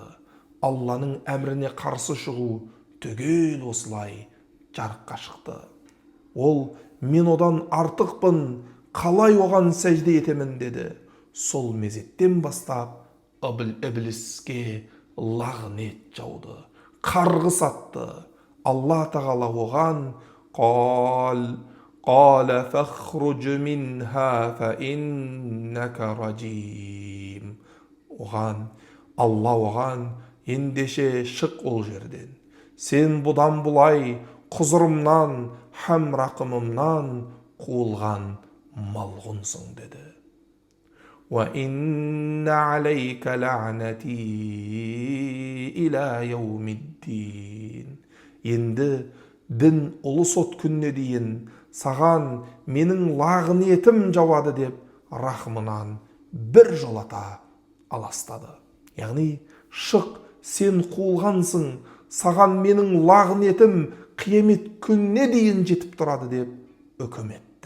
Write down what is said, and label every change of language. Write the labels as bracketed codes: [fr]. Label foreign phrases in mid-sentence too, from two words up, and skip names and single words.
[kk] Алланың әміріне қарсы шығу түгел осылай жарыққа шықты. Ол: «Мен одан артықпын, қалай оған сәжде етемін?» деді. Сол мезеттен бастап Ібліске лағнет жауды, қарғыс атты. Алла тағала оған: [ar] قال فاخرج منها فإنك رجيم. [kk] Алла оған: «Ендеше шық ол жерден. Сен бұдан бұлай құзырымнан һәм рақымымнан қуылған малғұнсың» деді. [ar] وَإِنَّ عَلَيْكَ لَعْنَتِي إِلَى يَوْمِ الدِّينِ. [kk] Енді дін ұлы сот күніне дейін саған менің лағынетім жауады деп рахымынан бір жолата аластады. Яғни шық, сен қуылғансың, саған менің лағынетім қиямет күніне дейін жетіп тұрады деп үкім етті.